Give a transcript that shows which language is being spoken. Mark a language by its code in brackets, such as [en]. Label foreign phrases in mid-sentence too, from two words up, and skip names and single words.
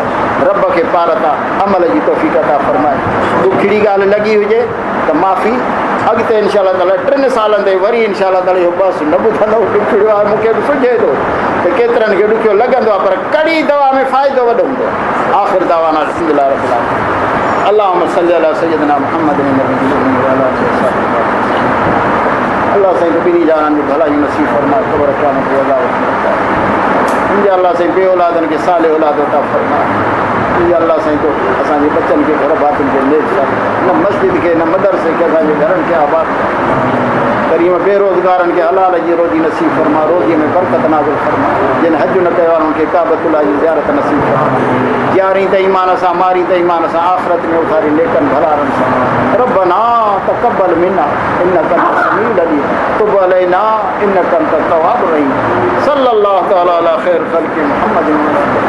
[sd] रब खे पार था अमल जी तौफ़ीक़ अता फरमाए। ॾुखिड़ी ॻाल्हि लॻी हुजे त माफ़ी, अॻिते [ar] إن شاء الله تعالى [sd] 3 सालनि ते वरी [ar] إن شاء الله تعالى [sd] इहो बसि न ॿुधंदो। ॾुखिड़ो आहे, मूंखे बि सुझे थो त केतिरनि खे ॾुखियो लॻंदो आहे, पर कड़ी दवा में फ़ाइदो वॾो हूंदो आहे। [ar] آخر دعوانا الحمد لله رب العالمين. اللهم صل على سيدنا محمد [sd] अल्लाह साईं ॿिनी जाननि जी भलाई नसीब फरमाए, क़ब्र क़यामत जो अज़ाब मुंहिंजा अल्लाह साईं बे औलादनि खे साले औलाद अता फरमाए। मुंहिंजा अल्लाह साईं तो असांजे बचनि खे घर भातियुनि खे नेक कर, न मस्जिद खे न मदरसे खे, असांजे घरनि खे आबाद। کریم بے روزگارن کے حلال جی روزی نصیب فرما روزی میں برکت نازل فرما جن حج نہ کیا ان کے کعبۃ اللہ کی زیارت نصیب فرما جاری تے ایمان سا ماری تے ایمان سا آخرت میں اتاری لیکن بھلا رن سا [ar] ربنا تقبل منا انک انت السمیع العلیم تب علینا انک انت التواب الرحیم صلی اللہ تعالی علی خیر خلق محمد